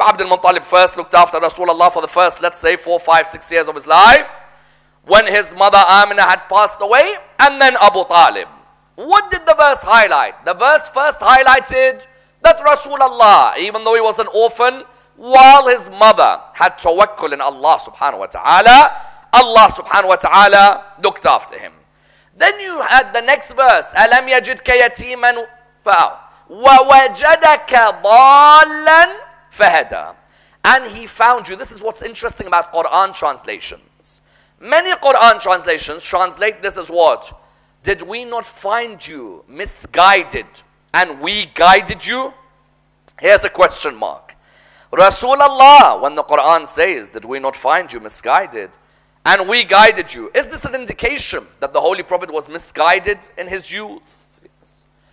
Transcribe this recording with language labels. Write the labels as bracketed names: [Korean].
[English] Abdul Muttalib first looked after Rasulullah for the first, let's say, 4, 5, 6 years of his life, when his mother Amina had passed away, and then Abu Talib. What did the verse highlight? The verse first highlighted that Rasulullah, even though he was an orphan, while his mother had tawakkul in Allah subhanahu wa ta'ala, Allah subhanahu wa ta'ala looked after him. Then you had the next verse, [Arabic] أَلَمْ يَجِدْكَ يَتِيمًا فَأَوْى وَوَجَدَكَ ضَالًّا فَهَدَى. [English] And he found you. This is what's interesting about Quran translations. Many Quran translations translate this as what? Did we not find you misguided and we guided you? Here's a question mark. Rasulullah, when the Quran says, did we not find you misguided and we guided you, is this an indication that the Holy Prophet was misguided in his youth? Yes.